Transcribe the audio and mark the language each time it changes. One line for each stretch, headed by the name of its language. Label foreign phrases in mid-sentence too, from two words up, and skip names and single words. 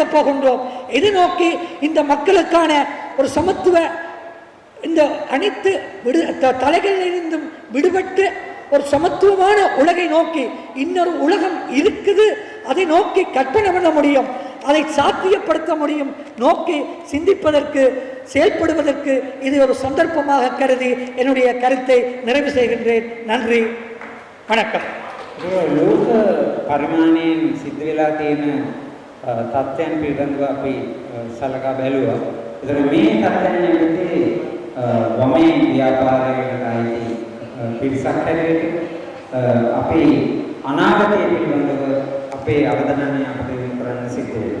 Tamil: போகின்றோம், எதை நோக்கி இந்த மக்களுக்கான ஒரு சமத்துவ இந்த அனைத்து தலைகளிலிருந்தும் விடுபட்டு ஒரு சமத்துவமான உலகை நோக்கி இன்னொரு உலகம் இருக்குது, அதை நோக்கி கற்பனை பண்ண முடியும், அதை சாத்தியப்படுத்த முடியும், நோக்கி சிந்திப்பதற்கு செயல்படுவதற்கு இது ஒரு சந்தர்ப்பமாக கருதி என்னுடைய கருத்தை நிறைவு செய்கின்றேன். நன்றி, வணக்கம்.
Sinhala: ලෝක පරිමාණයෙන් සිද්ධ වෙලා තියෙන තත්ත්වයන් පිළිබඳව අපි සලකා බැලුවා. ඒතර මේ තත්ත්වයන් යටතේ වමේ ව්‍යාපාරයකට අයිති පිරිසක් හැටියට අපේ අනාගතය පිළිබඳව අපේ අවධානය අපිට යොමු කරන්න සිද්ධ වෙනවා.